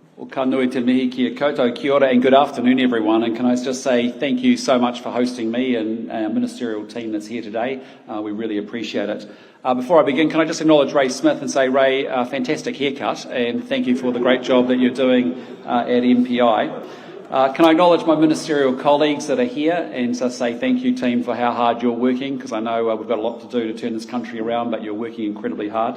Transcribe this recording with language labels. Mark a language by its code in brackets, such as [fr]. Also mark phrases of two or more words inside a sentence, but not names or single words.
[mi] Ka nui te mihi kia koutou, kia ora [en] and good afternoon everyone, and can I just say thank you so much for hosting me and our ministerial team that's here today. We really appreciate it. Before I begin, can I just acknowledge Ray Smith and say, Ray, fantastic haircut, and thank you for the great job that you're doing at MPI. Can I acknowledge my ministerial colleagues that are here and just say thank you, team, for how hard you're working, because I know we've got a lot to do to turn this country around, but you're working incredibly hard.